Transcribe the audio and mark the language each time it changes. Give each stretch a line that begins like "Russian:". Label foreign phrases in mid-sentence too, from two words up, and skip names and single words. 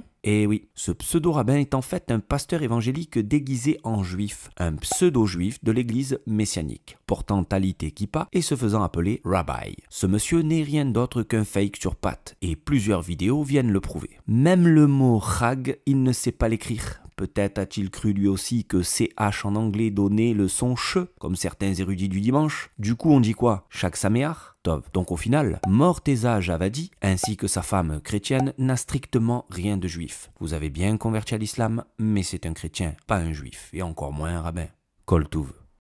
French: Eh oui, ce pseudo-rabbin est en fait un pasteur évangélique déguisé en juif, un pseudo-juif de l'église messianique, portant talit et kippa et se faisant appeler Rabbi. Ce monsieur n'est rien d'autre qu'un fake sur pattes, et plusieurs vidéos viennent le prouver. Même le mot Chag, il ne sait pas l'écrire. Peut-être a-t-il cru lui aussi que CH en anglais donnait le son CH, comme certains érudits du dimanche. Du coup on dit quoi?
Hebrew: Chag Sameach? Tov.
French: Donc au final, Morteza Javadi, ainsi que sa femme chrétienne, n'a strictement rien de juif. Vous avez bien converti à l'islam, mais c'est un chrétien, pas un juif, et encore moins un rabbin.
Hebrew: Kol Tuv.